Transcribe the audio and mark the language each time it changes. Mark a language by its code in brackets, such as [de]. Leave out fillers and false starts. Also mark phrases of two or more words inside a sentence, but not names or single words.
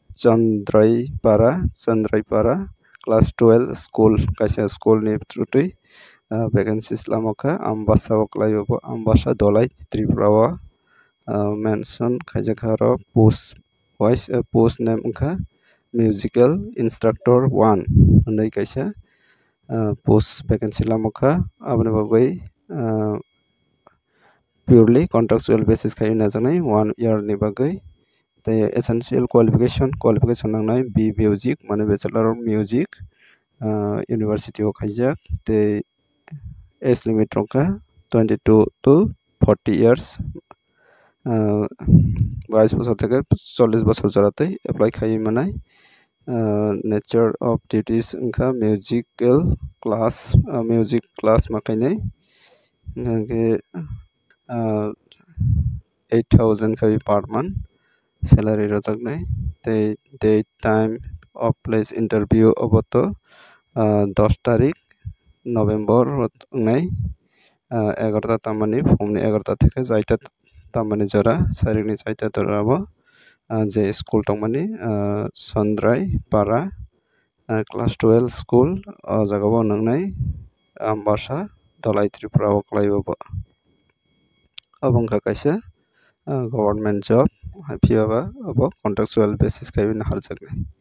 [trp] Chandraipara [en] class 12 school [trp] kaisa school ni through tui vacancies lamokha ambasa o klaio abo ambasa dolai Tripura o mention khaijak aro [en] post name [trp] wngkha [en] musical instructor [trp] 1 hinui kaisa [en] post vacancy [trp] lamokha aboni bagui [en] purely contractual basis [trp] khai najaknai 1 year ni bagui tei [en] essential qualification [trp] nangnai B music mane [en] bachelor of music university [trp] o khaijak tei [en] age limit [trp] rokha [en] 22 to 40 years [bn] 22 বছর থেকে 40 বছর জড়াতেই [trp] apply খাই manai [en] nature of duties [trp] wngkha [en] music class [trp] makainai hingke 8000 khai [en] per month salary [trp] rojaknai tei [en] date time of place interview [trp] oboto 10 tarik November ngai 11ta tamani phumni 11ta থেকে jaita tamani jora sarikni jaita dorabo je school tongmani Sondrai Para [en] class 12 school [trp] o jagao nangnai ambasa Dhalai Tripura o klaibo abongkha kaisa [en] government job [trp] haipiyaba abo [en] contractual basis [trp] kaibi harjaknai.